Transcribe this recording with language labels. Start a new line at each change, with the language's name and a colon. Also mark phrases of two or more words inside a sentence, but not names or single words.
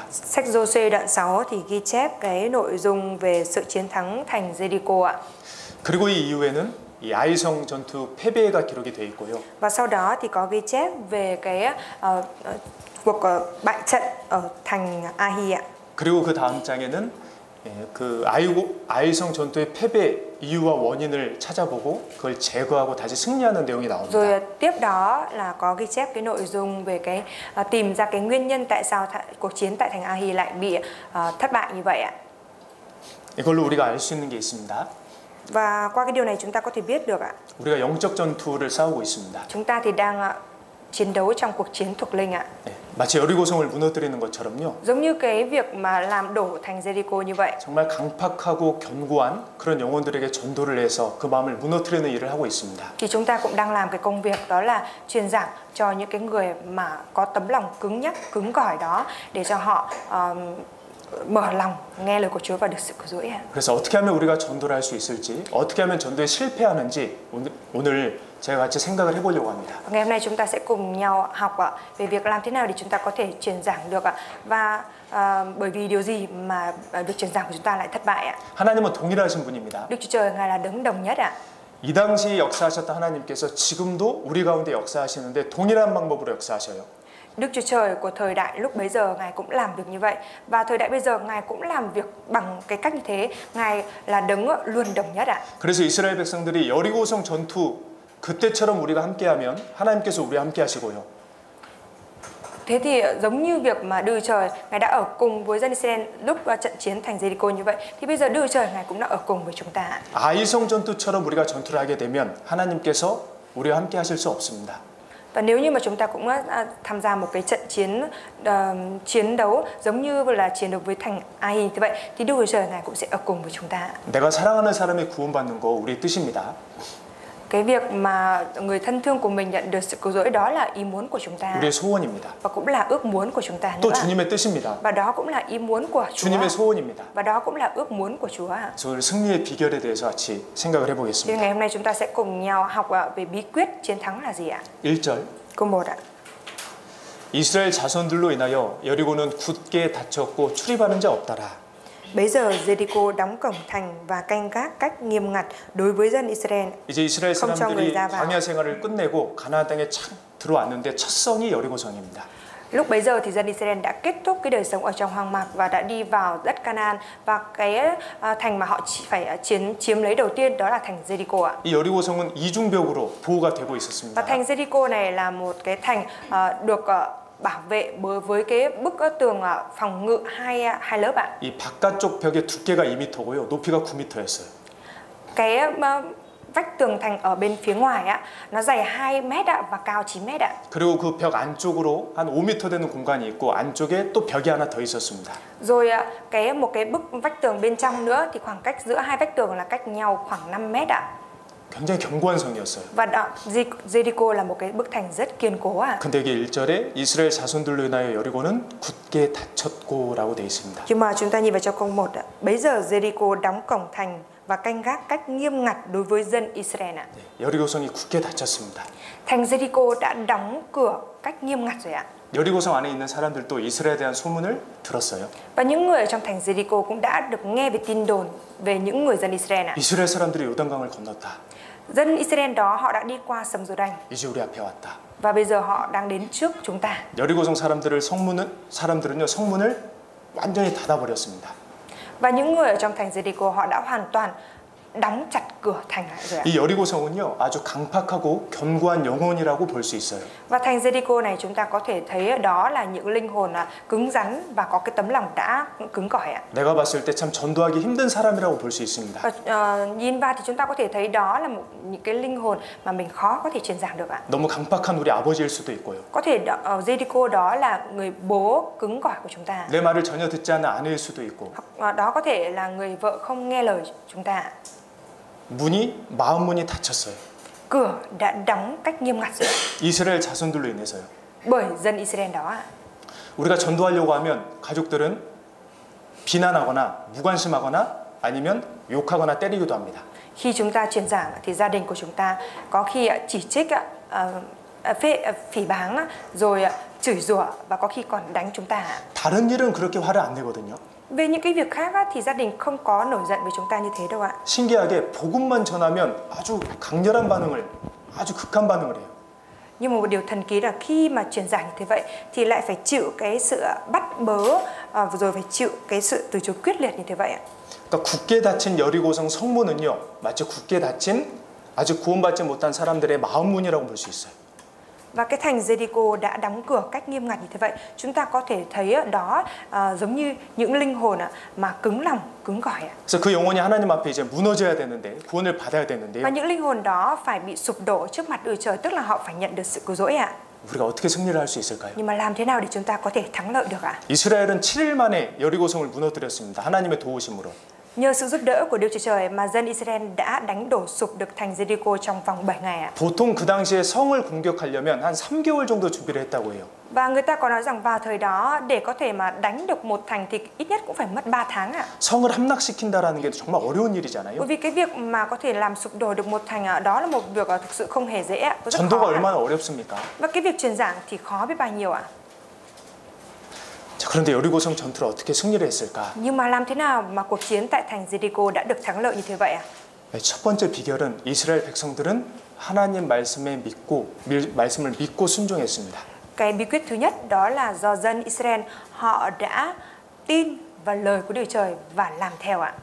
Vietnamese: Sách Giô-suê đoạn 6 thì ghi chép cái nội dung về sự chiến thắng thành Jericho ạ.
Korean: 그리고 이 이후에는 이 아이성 전투 패배가 기록이 되어 있고요.
Vietnamese: Và sau đó thì có ghi chép về cái cuộc bại trận ở thành Ahi ạ.
Korean: 그리고 그 다음 장에는 그 아이성 전투의 패배 이유와 원인을 찾아보고 그걸 제거하고 다시 승리하는 내용이 나옵니다.
Vietnamese: Rồi tiếp đó là có ghi chép cái nội dung về cái tìm ra cái nguyên nhân tại sao cuộc chiến tại thành Ahi lại bị thất bại như vậy ạ.
Korean: 이걸로 우리가 알 수 있는 게 있습니다.
Vietnamese: Và qua cái điều này chúng ta có thể biết được ạ.
Korean: 우리가 영적 전투를 싸우고 있습니다.
Vietnamese: Chúng ta thì đang chiến đấu trong cuộc chiến thuộc linh ạ.
Korean: 마치 여리고성을 무너뜨리는 것처럼요.
Vietnamese: Giống như cái việc mà làm đổ thành Jericho như vậy.
Korean: 정말 강팍하고 견고한 그런 영혼들에게 전도를 해서 그 마음을 무너뜨리는 일을 하고 있습니다.
Vietnamese: Thì chúng ta cũng đang làm cái công việc đó là truyền giảng cho những cái người mà có tấm lòng cứng nhắc, cứng cỏi đó để cho họ mở lòng nghe lời của Chúa và được sự cứu rỗi.
Korean: 그래서 어떻게 하면 우리가 전도를 할 수 있을지, 어떻게 하면 전도에 실패하는지 오늘 제가 같이 생각을 해보려고 합니다.
Vietnamese: Ngày hôm nay chúng ta sẽ cùng nhau học về việc làm thế nào để chúng ta có thể truyền giảng được và bởi vì điều gì mà việc truyền giảng của chúng ta lại thất bại ạ?
Korean: 하나님은 동일하신 분입니다.
Vietnamese: Đức Chúa Trời Ngài là đấng đồng nhất ạ.
Korean: 이 당시 역사하셨던 하나님께서 지금도 우리 가운데 역사하시는데 동일한 방법으로 역사하셔요.
Vietnamese: Đức Chúa Trời của thời đại lúc bấy giờ Ngài cũng làm việc như vậy, và thời đại bây giờ Ngài cũng làm việc bằng cái cách như thế. Ngài là đấng luôn đồng nhất ạ.
Korean: 그래서 이스라엘 백성들이 여리고성 전투 그때처럼 우리가 함께하면 하나님께서 우리와 함께하시고요.
Vietnamese: Thế thì giống như việc mà Đức Trời Ngài đã ở cùng với dân Israel lúc trận chiến thành Jericho như vậy, thì bây giờ Đức Trời Ngài cũng đã ở cùng với chúng ta.
Korean: 아이성 전투처럼 우리가 전투를 하게 되면 하나님께서 우리와 함께하실 수 없습니다.
Vietnamese: Và nếu như mà chúng ta cũng tham gia một cái trận chiến đấu giống như là chiến đấu với thành Ai như vậy, thì Đức Chúa Trời Ngài cũng sẽ ở cùng với chúng ta.
Korean: 내가 사랑하는 사람이 구원받는 거 우리의 뜻입니다.
Vietnamese: Cái việc mà người thân thương của mình nhận được sự cứu rỗi đó là ý muốn của chúng ta.
Korean: 우리의 소원입니다.
Vietnamese: Và cũng là ước muốn của chúng ta
Korean: 또
Vietnamese: nữa.
Korean: 주님의 뜻입니다.
Vietnamese: Và đó cũng là ý muốn của Chúa.
Korean: 주님의 소원입니다.
Vietnamese: Và đó cũng là ước muốn của Chúa.
Korean: 그래서 오늘 승리의 비결에 대해서 같이 생각을
Vietnamese: Thì
Korean: 해보겠습니다.
Vietnamese: ngày hôm nay chúng ta sẽ cùng nhau học về bí quyết chiến thắng là gì ạ?
Korean: 1절
Vietnamese: Câu 1 ạ.
Korean: 이스라엘 자손들로 인하여 여리고는 굳게 닫혔고 출입하는 자 없더라.
Vietnamese: Bấy giờ Jericho đóng cổng thành và canh gác cách nghiêm ngặt đối với dân Israel.
Korean: 이제 이스라엘
Vietnamese: không cho người
Korean: 사람들이
Vietnamese: ra vào.
Korean: 광야 생활을 끝내고 가나안 땅에 착 들어왔는데 첫 성이 여리고성입니다.
Vietnamese: Lúc bấy giờ thì dân Israel đã kết thúc cái đời sống ở trong hoang mạc và đã đi vào đất Canaan, và cái thành mà họ chỉ phải chiếm lấy đầu tiên đó là thành Jericho ạ.
Korean: 이 여리고성은 이중벽으로 보호가 되고
Vietnamese: Và
Korean: 있었습니다.
Vietnamese: thành Jericho này là một cái thành được bảo vệ với cái bức tường phòng ngự hai lớp ạ.
Korean: 이 바깥쪽 벽의 두께가 2m고요. 높이가 9m였어요.
Vietnamese: Cái vách tường thành ở bên phía ngoài ạ, nó dày 2 mét ạ và cao 9 mét ạ.
Korean: 그리고 그 벽 안쪽으로 한 5m 되는 공간이 있고 안쪽에 또 벽이 하나 더 있었습니다.
Vietnamese: Rồi một cái bức vách tường bên trong nữa thì khoảng cách giữa hai vách tường là cách nhau khoảng 5 mét ạ.
Korean: 굉장히 견고한 성이었어요.
Vietnamese: Và Jericho là một cái bức thành rất kiên cố ạ.
Korean: 근데 이게 1절에 이스라엘 자손들로 인하여 여리고는 굳게 닫혔고라고 되어 있습니다.
Vietnamese: Nhưng mà chúng ta nhìn vào trong câu 1 ạ. Bấy giờ Jericho đóng cổng thành và canh gác cách nghiêm ngặt đối với dân Israel ạ.
Korean: 네, 여리고성이 굳게 닫혔습니다.
Vietnamese: Thành Jericho đã đóng cửa cách nghiêm ngặt rồi ạ.
Korean: 여리고성 안에 있는 사람들도 이스라엘에 대한 소문을 들었어요.
Vietnamese: Và những người ở trong thành Jericho cũng đã được nghe về tin đồn về những người dân Israel ạ.
Korean: 이스라엘 사람들이 요단강을 건넜다.
Vietnamese: Dân Israel đó họ đã đi qua sông Giô-đanh
Korean: 이제 우리 앞에 왔다.
Vietnamese: và bây giờ họ đang đến trước chúng ta.
Korean: 여리고성 사람들은요 성문을 완전히 닫아버렸습니다.
Vietnamese: Và những người ở trong thành Jericho họ đã hoàn toàn đóng chặt cửa thành lại rồi ạ.
Korean: 이 여리고성은요 아주 강팍하고 견고한 영혼이라고 볼 수 있어요.
Vietnamese: Và thành Jericho này chúng ta có thể thấy ở đó là những linh hồn cứng rắn và có cái tấm lòng đã cứng cỏi ạ.
Korean: 내가 봤을 때 참 전도하기 힘든 사람이라고 볼 수 있습니다.
Vietnamese: Và nhìn vào thì chúng ta có thể thấy đó là những cái linh hồn mà mình khó có thể truyền giảng được ạ.
Korean: 너무 강팍한 우리 아버지일 수도 있고요.
Vietnamese: Có thể ở Jericho đó là người bố cứng cỏi của chúng ta.
Korean: 내 말을 전혀 듣지 않는 아내일 수도 있고.
Vietnamese: Hoặc đó có thể là người vợ không nghe lời chúng ta.
Korean: 문이 마음 문이 닫혔어요.
Vietnamese: Cửa đã đóng cách nghiêm ngặt rồi.
Korean: 이스라엘 자손들로 인해서요.
Vietnamese: Bởi dân Israel đó ạ.
Korean: 우리가 전도하려고 하면 가족들은 비난하거나 무관심하거나 아니면 욕하거나 때리기도 합니다.
Vietnamese: Khi chúng ta truyền giảng thì gia đình của chúng ta có khi chỉ trích, phỉ báng rồi chửi rủa và có khi còn đánh chúng ta.
Korean: 다른 일은 그렇게 화를 안 내거든요.
Vietnamese: Về những cái việc khác thì gia đình không có nổi giận với chúng ta như thế đâu ạ.
Korean: 신기하게 복음만 전하면 아주 강렬한 반응을, 아주 극한 반응을 해요.
Vietnamese: Nhưng mà một điều thần kỳ là khi mà truyền giảng như thế vậy thì lại phải chịu cái sự bắt bớ, rồi phải chịu cái sự từ chối quyết liệt như thế vậy ạ.
Korean: 그러니까 굳게 닫힌 여리고성 성문은요, 마치 굳게 닫힌 아직 구원받지 못한 사람들의 마음 문이라고 볼 수 있어요.
Vietnamese: Và cái thành Jericho đã đóng cửa cách nghiêm ngặt như thế vậy, chúng ta có thể thấy đó giống như những linh hồn mà cứng lòng, cứng cỏi ạ.
Korean: 그래서 그 영혼이 하나님 앞에 이제 무너져야 되는데, 구원을 받아야 되는데요.
Vietnamese: Và những linh hồn đó phải bị sụp đổ trước mặt Đức Trời, tức là họ phải nhận được sự cứu rỗi ạ.
Korean: 우리가 어떻게 승리를 할 수 있을까요?
Vietnamese: Nhưng mà làm thế nào để chúng ta có thể thắng lợi được ạ?
Korean: 이스라엘은 7일 만에 여리고성을 무너뜨렸습니다. 하나님의 도우심으로.
Vietnamese: Nhờ sự giúp đỡ của Đức Chúa Trời mà dân Israel đã đánh đổ sụp được thành Jericho trong vòng 7 ngày ạ.
Korean: 보통 그 당시에 성을 공격하려면 한 3개월 정도 준비를 했다고 해요.
Vietnamese: Và người ta có nói rằng vào thời đó để có thể mà đánh được một thành thì ít nhất cũng phải mất 3 tháng ạ.
Korean: 성을 함락시킨다라는 게 정말 어려운 일이잖아요.
Vietnamese: Bởi vì cái việc mà có thể làm sụp đổ được một thành đó là một việc thực sự không hề dễ ạ. Rất
Korean: 전도가
Vietnamese: khó ạ.
Korean: 얼마나 어렵습니까?
Vietnamese: Và cái việc truyền giảng thì khó biết bao nhiêu ạ.
Korean: 자, 그런데 여리고성 전투를 어떻게 승리를 했을까?
Vietnamese: Nhưng mà làm thế nào mà cuộc chiến tại thành Jericho đã được thắng lợi như thế vậy ạ?
Korean: 첫 번째 비결은 이스라엘 백성들은 하나님 말씀을 믿고 순종했습니다.
Vietnamese: Cái bí quyết thứ nhất đó là do dân Israel họ đã tin vào lời của Đức Trời và làm theo ạ.